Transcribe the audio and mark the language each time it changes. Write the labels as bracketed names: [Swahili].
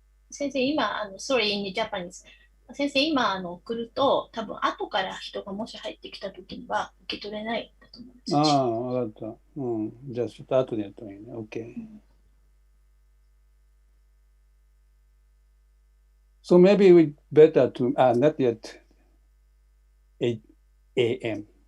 [Japanese] 先生、今、 [English] sorry in Japanese。 [Japanese] 先生、今、送ると、多分、後から人がもし入ってきたときには、受け取れないんだと思うんですよ。ああ、わかった。うん。じゃあ、ちょっと後でやったらいいね。 [English] OK。 So maybe we better to, not yet 8 a.m.